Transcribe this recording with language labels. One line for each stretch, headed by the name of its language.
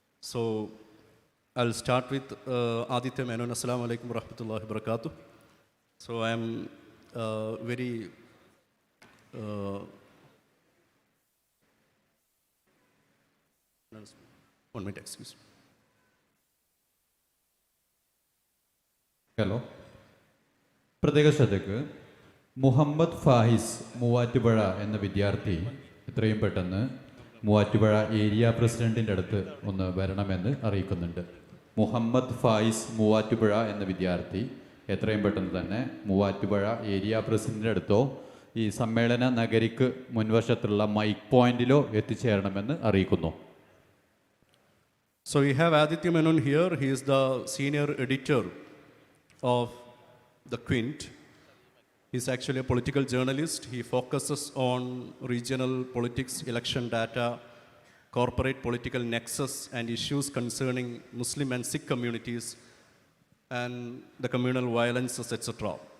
English: So I'll start with Aditya Menon. Assalamu alaikum wa rahmatullahi wa barakatuh. So I'm very one minute, excuse me.
Malayalam: Hello, പ്രത്യേക ശ്രദ്ധയ്ക്ക് മുഹമ്മദ് ഫാഹിസ് മൂവാറ്റുപുഴ എന്ന വിദ്യാർത്ഥി എത്രയും പെട്ടെന്ന് Muvattupuzha area പ്രസിഡന്റിൻ്റെ അടുത്ത് ഒന്ന് വരണമെന്ന് അറിയിക്കുന്നുണ്ട്. മുഹമ്മദ് ഫായിസ് മൂവാറ്റുപുഴ എന്ന വിദ്യാർത്ഥി എത്രയും പെട്ടെന്ന് തന്നെ മൂവാറ്റുപുഴ ഏരിയ പ്രസിഡന്റിൻ്റെ അടുത്തോ ഈ സമ്മേളന നഗരിക്ക് മുൻവശത്തുള്ള മൈക്ക് പോയിന്റിലോ എത്തിച്ചേരണമെന്ന് അറിയിക്കുന്നു.
English: So we have Aditya Menon here. He is the senior editor of the Quint. He's actually a political journalist. He focuses on regional politics, election data, corporate political nexus, and issues concerning Muslim and Sikh communities and the communal violences, etc.